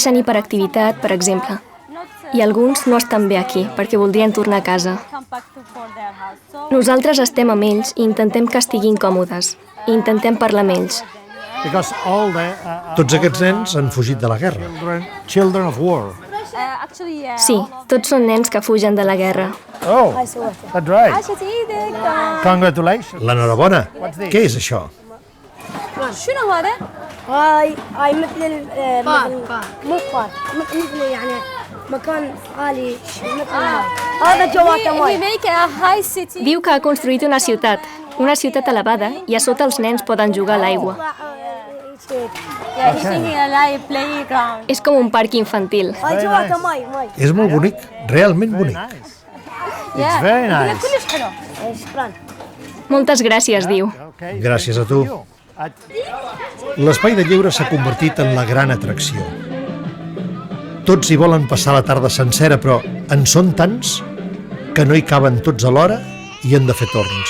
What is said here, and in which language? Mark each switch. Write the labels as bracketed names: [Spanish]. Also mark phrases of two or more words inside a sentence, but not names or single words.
[Catalan] Pateixen hiperactivitat, per exemple. i alguns no estan bé aquí perquè voldrien tornar a casa. Nosaltres estem amb ells i intentem que estiguin còmodes i intentem parlar amb ells. Tots aquests nens han fugit de la guerra. Sí, tots són nens que fugen de la guerra. [English] Oh, that's right. Congratulations. [Catalan] L'enhorabona. Què és això? [Arabic] شنو هذا؟ هاي مثل مو فار مثل يعني مكان عالي مثل هذا جواته ماي. [Catalan] Diu que ha construït una ciutat elevada i a sota els nens poden jugar a l'aigua. És com un parc infantil. És molt bonic, realment bonic. [English] It's very nice. [Catalan] Moltes gràcies, diu. Gràcies a tu. L'espai de lleure s'ha convertit en la gran atracció. Tots hi volen passar la tarda sencera, però en són tants que no hi caben tots alhora i han de fer torns.